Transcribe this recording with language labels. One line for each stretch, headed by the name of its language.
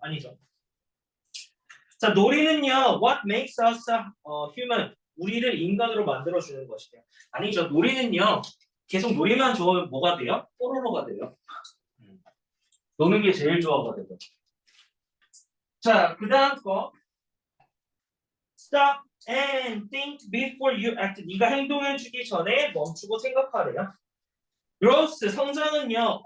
Korean: 아니죠. 자, 놀이는요.
English: What makes us human?
Korean: 우리를 인간으로 만들어주는 것이에요. 아니죠. 놀이는요. 계속 놀이만 좋으면 뭐가 돼요? 뽀로로가 돼요. 노는 게 제일 좋아가 되죠. 자, 그 다음 거.
English: Stop and think before you act.
Korean: 네가 행동해주기 전에 멈추고 생각하래요. Growth, 성장은요.